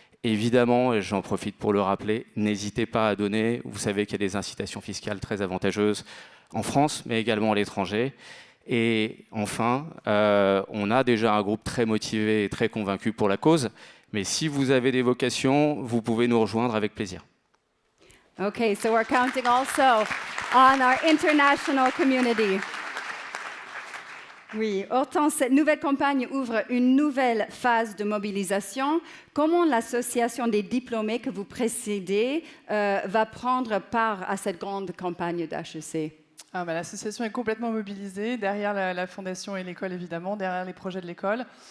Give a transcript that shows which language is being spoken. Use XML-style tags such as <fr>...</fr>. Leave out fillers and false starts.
<fr>Évidemment, et j'en profite pour le rappeler, n'hésitez pas à donner. Vous savez qu'il y a des incitations fiscales très avantageuses en France, mais également à l'étranger. Et enfin, on a déjà un groupe très motivé et très convaincu pour la cause. Mais si vous avez des vocations, vous pouvez nous rejoindre avec plaisir.</fr> <en>Okay, so we're counting also on our international community.</en> <fr>Oui, Hortense, cette nouvelle campagne ouvre une nouvelle phase de mobilisation. Comment l'association des diplômés que vous précédez va prendre part à cette grande campagne d'HEC? L'association est complètement mobilisée, derrière la fondation et l'école évidemment, derrière les projets de l'école.</fr>